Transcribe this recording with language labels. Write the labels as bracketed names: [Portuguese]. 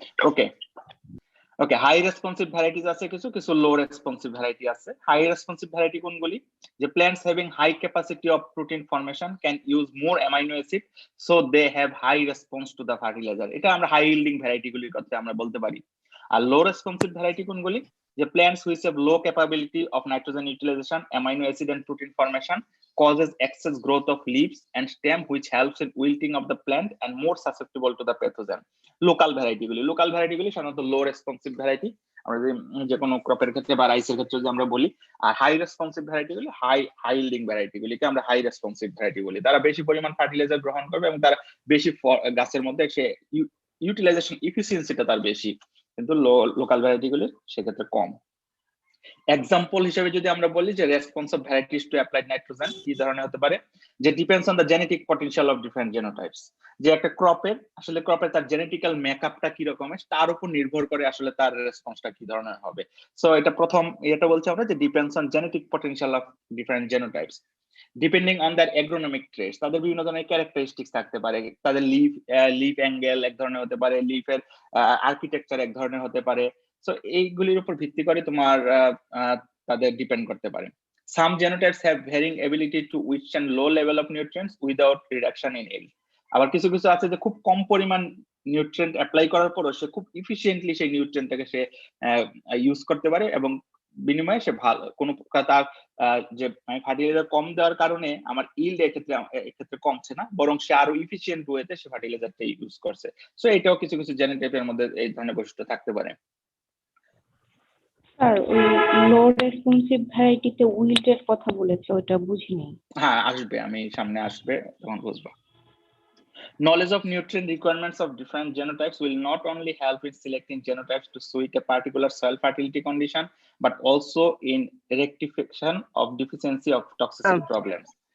[Bangla] ওকে ওকে, high responsive varieties আছে কিছু, কিছু লো রেসপন্সিভ ভ্যারাইটি আছে। হাই রেসপন্সিভ ভ্যারাইটি কোনগুলি, যে [English] plants having high capacity of protein formation can use more amino acid so they have high response to the fertiliser, [Bangla] এটা আমরা high yielding variety গুলির কথা আমরা বলতে পারি। আর লো রেসপন্সিভ ভ্যারাইটি কোনগুলি, যে [English] plants which have low capability of nitrogen utilization, amino acid and protein formation causes excess growth of leaves and stem which helps in wilting of the plant and more susceptible to the pathogen. [Bangla] Local variety গুলি সাধারণত লো responsive variety, আমরা যে কোনো ক্রপের ক্ষেত্রে বা রাইসের ক্ষেত্রে যে আমরা বলি। আর হাই রেসপন্সিভ ভ্যারাইটি গুলি হাই ইল্ডিং ভ্যারাইটি গুলিকে আমরা হাই রেসপন্সিভ ভ্যারাইটি বলি, তারা বেশি পরিমাণ ফার্টিলাইজার গ্রহণ করবে এবং তারা বেশি গাছের মধ্যে সে ইউটিলাইজেশন এফিসিয়েন্সিটা তার বেশি, কিন্তু লোকাল ভ্যারাইটি গুলির সেক্ষেত্রে কম। এক্সাম্পল হিসেবে যদি আমরা বলি যে [English] response of varieties to applied nitrogen [Bangla] কি ধরনের হতে পারে, যে [English] depends on the genetic potential of different genotypes, [Bangla] যে একটা ক্রপের তার জেনেটিক্যাল মেকআপটা কি রকমের তার উপর নির্ভর করে আসলে তার রেসপন্সটা কি ধরনের হবে। সো এটা প্রথম এটা বলছি আমরা যে [English] depends on genetic potential of different genotypes depending on their agronomic traits, [Bangla] তাদের বিভিন্ন ধরনের ক্যারেক্টারিস্টিক্স থাকতে পারে, তাদের লিফ অ্যাঙ্গেল এক ধরনের হতে পারে, লিফের আর্কিটেকচার এক ধরনের হতে পারে। সো এইগুলির উপর ভিত্তি করে তোমার তাদের ডিপেন্ড করতে পারে। [English] Some genotypes have varying ability to withstand low level of nutrients without reduction in yield. [Bangla] আবার কিছু কিছু আছে যে খুব কম পরিমাণ নিউট্রিয়েন্ট অ্যাপ্লাই করার পরও সে খুব ইফিশিয়েন্টলি সেই নিউট্রিয়েন্টটাকে সে ইউজ করতে পারে এবং বিনিময়ে সে ভালো কোনো তার যে ফার্টিলাইজার কম দেওয়ার কারণে আমার ইল্ড এক্ষেত্রে কমছে না, বরং সে আরো ইফিশিয়েন্ট ওয়েতে সে ফার্টিলাইজারটা ইউজ করছে। সো এটাও কিছু কিছু জেনোটাইপের মধ্যে এই ধরনের বৈশিষ্ট্য থাকতে পারে। স্যার ওই লো রেসপন্সিভ ভ্যারাইটিতে উইল্টের কথা বলেছে, ওটা বুঝিনি। হ্যাঁ আসবে, আমি সামনে আসবে তখন বুঝবো। [English] Knowledge of nutrient requirements of different genotypes will not only help in selecting genotypes to suit a particular soil fertility condition, but also in rectification of deficiency of toxicity problems.